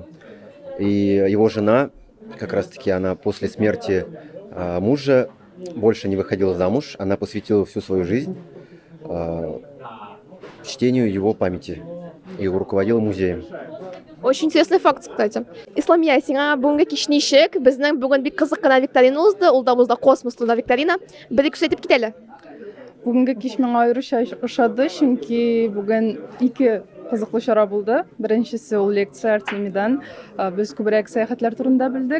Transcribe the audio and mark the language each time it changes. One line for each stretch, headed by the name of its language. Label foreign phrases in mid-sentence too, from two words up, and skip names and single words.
Russian: И его жена, как раз-таки она после смерти мужа, больше не выходила замуж, она посвятила всю свою жизнь чтению его памяти и руководила музеем. Очень интересный факт, кстати.
Tatar: Исламия, сиңа бүгенге кич ничек? Безнең бүген бик кызык кына викторина узды, ул да узды космос турында викторина. Бер-ике сөйтеп китәле. Бүгенге кич миңа аеруча ошады, чөнки бүген 2 кызыклы чара булды. Беренчесе ул лекция Артемийдан. Без күбрәк сәяхәтләр турында белдек.